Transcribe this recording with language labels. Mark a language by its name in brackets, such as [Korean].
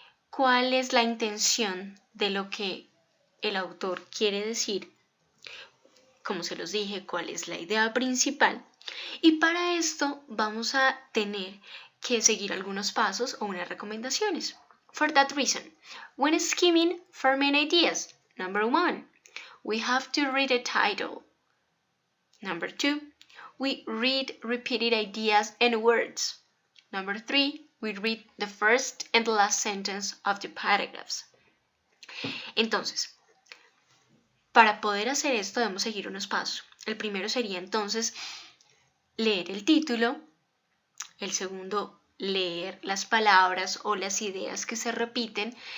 [Spanish] ¿Cuál es la intención de lo que el autor quiere decir? Como se los dije, ¿cuál es la idea principal? Y para esto vamos a tener que seguir algunos pasos o unas recomendaciones. [English] For that reason, when skimming for main ideas, number 1, we have to read a title. Number 2, we read repeated ideas and words. Number 3, we read the first and the last sentence of the paragraphs. [Spanish] Entonces, para poder hacer esto debemos seguir unos pasos. El primero sería entonces leer el título. El segundo, leer las palabras o las ideas que se repiten.